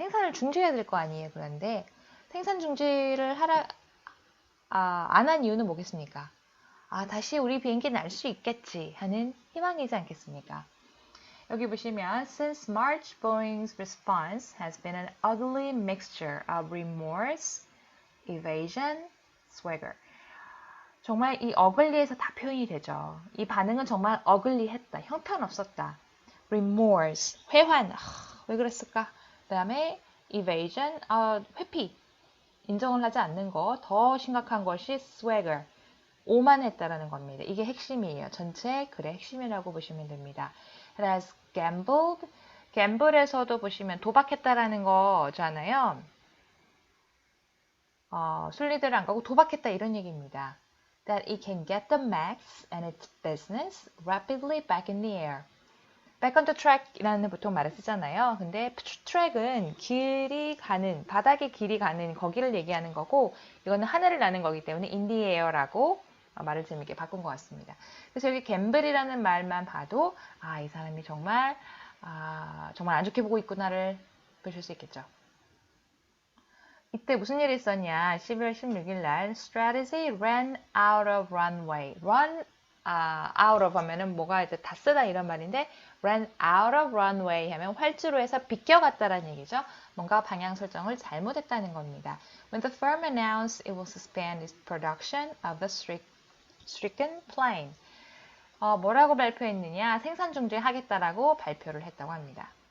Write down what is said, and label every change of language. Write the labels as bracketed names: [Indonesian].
[Korean] 생산을 중지해야 될 거 아니에요. 그런데 생산 중지를 안 한 이유는 뭐겠습니까? 다시 우리 비행기 날 수 있겠지 하는 희망이지 않겠습니까? 여기 보시면 [English] Since March, Boeing's response has been an ugly mixture of remorse, evasion, swagger. [Korean] 정말 이 ugly에서 다 표현이 되죠. 이 반응은 정말 ugly했다. 형편없었다. remorse, 회환. 왜 그랬을까? 그 다음에 evasion, 회피. 인정을 하지 않는 거. 더 심각한 것이 swagger. 오만했다라는 겁니다. 이게 핵심이에요. 전체 글의 핵심이라고 보시면 됩니다. [English] Has gambled. [Korean] gamble에서도 보시면 도박했다라는 거잖아요. 순리대로 안 가고 도박했다 이런 얘기입니다. [English] That it can get the max and its business rapidly back in the air. Back on the track [Korean] 이라는 보통 말을 쓰잖아요. 근데 track은 길이 가는, 바닥에 길이 가는 거기를 얘기하는 거고, 이거는 하늘을 나는 거기 때문에 in the air라고 말을 재밌게 바꾼 것 같습니다. 그래서 여기 갬블이라는 말만 봐도 이 사람이 정말 안 좋게 보고 있구나를 보실 수 있겠죠. 이때 무슨 일이 있었냐? 12월 16일 날 [English] strategy ran out of runway. [Korean] run out of 하면은 뭐가 이제 다 쓰다 이런 말인데 ran out of runway 하면 활주로 해서 비껴갔다라는 얘기죠. 뭔가 방향 설정을 잘못했다는 겁니다. [English] When the firm announced it will suspend its production of the stricken plane. [Korean] 뭐라고 발표했느냐? 생산 중지하겠다라고 발표를 했다고 합니다.